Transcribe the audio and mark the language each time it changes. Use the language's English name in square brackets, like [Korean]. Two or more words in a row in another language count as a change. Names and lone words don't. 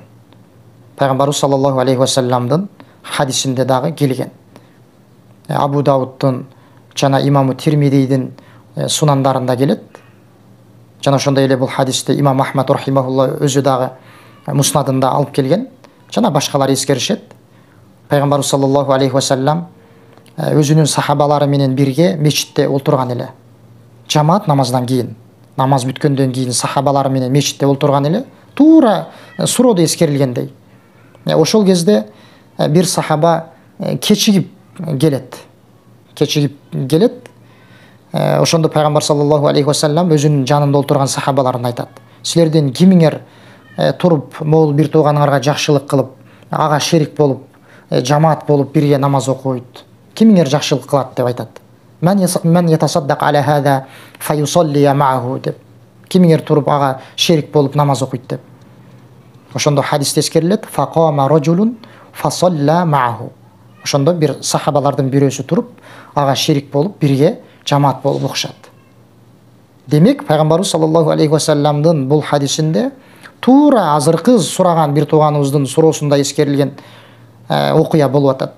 [Kyrgyz] Пайгамбарыбыз [Arabic] صلى الله عليه وسلم [Kyrgyz] хадисинде дагы келген. Абу Дауддун жана имамы Тирмидийдин сунандарында келет. Жана ошондой эле бул хадисти имам Ахмад рахимахулла өзү дагы муснадында алып келген. Жана башкалар эскеришет. Пайгамбарыбыз [Arabic] صلى الله عليه وسلم [Kyrgyz] өзүнүн сахабалары менен бирге мечитте олтурган эле. Жамаат намаздан кийин, намаз бүткөндөн кийин сахабалары менен мечитте олтурган эле. Туура суроодо эскерилгендей. Ошол кезде бир сахаба кечигип келет. Ошондо Пайгамбар [Arabic] صلى الله عليه وسلم [Kyrgyz] өзүнүн жанында олтурган сахабаларына айтат: силерден кимиңер туруп могул бир тууганыңарга жакшылык кылып, ага шерик болуп, жамаат болуп бирге намаз окуйт? Кимиңер жакшылык кылат деп айтат. [Arabic] من يتصدق على هذا فيصلي معه деп. [Kyrgyz] Кимиңер туруп ага шерик болуп намаз окуйт деп. Ошондо хадисте эскерилет: [Arabic] فقام رجل فصلى معه. [Kyrgyz] Ошондо бир сахабалардын бирөөсү туруп ага шерик болуп бирге жамаат болуп окушат. Демек, Пайгамбарыбыз [Arabic] صلى الله عليه وسلم [Kyrgyz] бул хадисинде туура азыркы сураган бир тууганыбыздын суроосунда эскерилген окуя болуп атат.